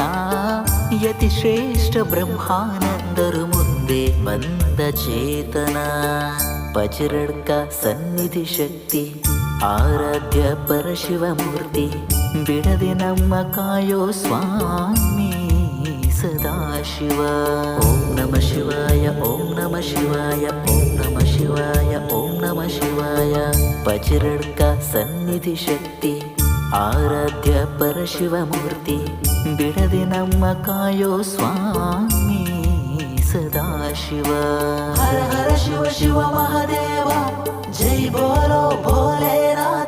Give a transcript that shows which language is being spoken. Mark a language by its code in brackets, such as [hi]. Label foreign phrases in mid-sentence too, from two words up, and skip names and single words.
[kn] ಯತಿ ಶ್ರೇಷ್ಠ ಬ್ರಹ್ಮಾನಂದರು ಮುಂದೆ ಬಂದ ಚೇತನ. ಪಚರಡ್ಕ ಸನ್ನಿಧಿ ಶಕ್ತಿ ಆರಾಧ್ಯ ಪರಶಿವಮೂರ್ತಿ ಬಿಡದೆ ನಮ್ಮ ಕಾಯೋ ಸ್ವಾಮಿ ಸದಾಶಿವ. [sa] ಓಂ ನಮ ಶಿವಾಯ ಓಂ ನಮ ಶಿವಾಯ ಓಂ ನಮ ಶಿವಾಯ ಓಂ ನಮ ಶಿವಾಯ. [kn] ಪಚರಡ್ಕ ಸನ್ನಿಧಿ ಶಕ್ತಿ ಆರಾಧ್ಯ ಪರಶಿವಮೂರ್ತಿ ಬಿಡದೆ ನಮ್ಮ ಕಾಯೋ ಸ್ವಾಮಿ ಸದಾಶಿವ. ಹರ ಹರ ಶಿವ ಶಿವ ಮಹಾದೇವ [hi] जय बोलो भोलेनाथ.